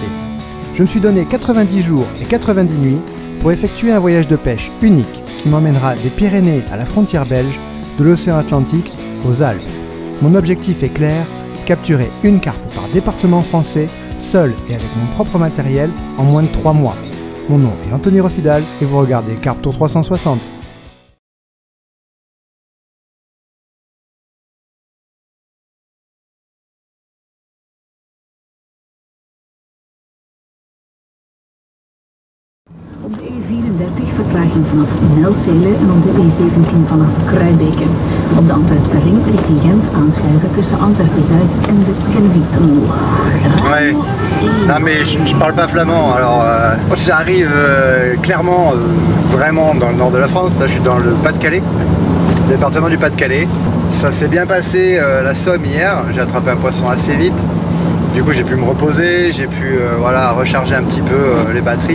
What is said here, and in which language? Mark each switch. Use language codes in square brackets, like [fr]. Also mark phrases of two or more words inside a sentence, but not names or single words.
[fr] Je me suis donné 90 jours et 90 nuits pour effectuer un voyage de pêche unique qui m'emmènera des Pyrénées à la frontière belge, de l'océan Atlantique aux Alpes. Mon objectif est clair, capturer une carpe par département français, seul et avec mon propre matériel, en moins de 3 mois. Mon nom est Anthony Rofidal et vous regardez Carpe Tour 360. [nl] Op de E34 vertraging vanaf Nelsele en op de E17 vanaf Kruibeke. Op de Antwerpse ring richting Gent aanschuiven tussen Antwerpen-Zuid en de Kennedy-tunnel. [fr] Ouais. Non mais je parle pas flamand, alors j'arrive clairement vraiment dans le nord de la France, là je suis dans le Pas-de-Calais, le département du Pas-de-Calais. Ça s'est bien passé la Somme hier, j'ai attrapé un poisson assez vite, du coup j'ai pu me reposer, j'ai pu voilà, recharger un petit peu les batteries.